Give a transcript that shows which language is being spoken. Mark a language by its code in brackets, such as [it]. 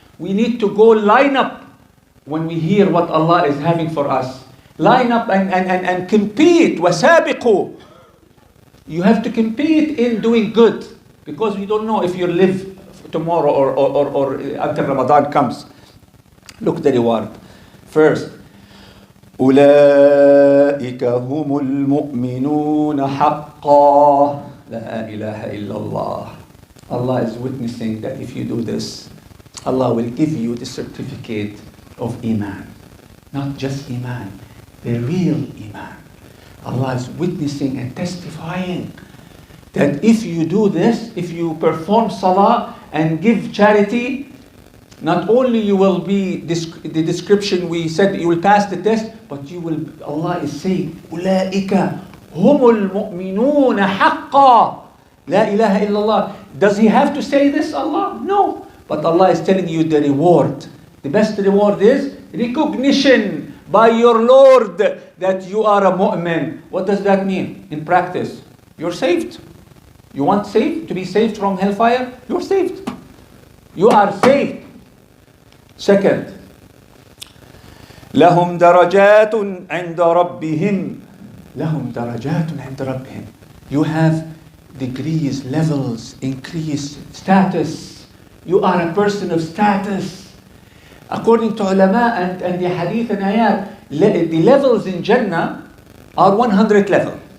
[en] We need to go line up when we hear what Allah is having for us. Line up and compete. [ar] وَسَابِقُوا. [en] You have to compete in doing good, because we don't know if you live tomorrow or until Ramadan comes. Look the reward. [ar] First, أولئك هم المؤمنون حقا لا إله إلا الله. [en] Allah is witnessing that if you do this, Allah will give you the certificate of Iman. Not just Iman, the real Iman. Allah is witnessing and testifying that if you do this, if you perform salah and give charity, not only you will be the description we said, you will pass the test, but you will, Allah is saying, [ar] أولئك هم المؤمنون حقا لا إله إلا الله. [en] Does He have to say this, Allah? No. But Allah is telling you the reward. The best reward is recognition by your Lord that you are a mu'min. What does that mean in practice? You're saved. You want to be saved from hellfire? You're saved. You are saved. [ar] Second, لهم درجات عند ربهم. لهم درجات عند ربهم. [en] You have degrees, levels, increase, status. You are a person of status. According to ulama and the hadith and ayat, the levels in Jannah are 100 level.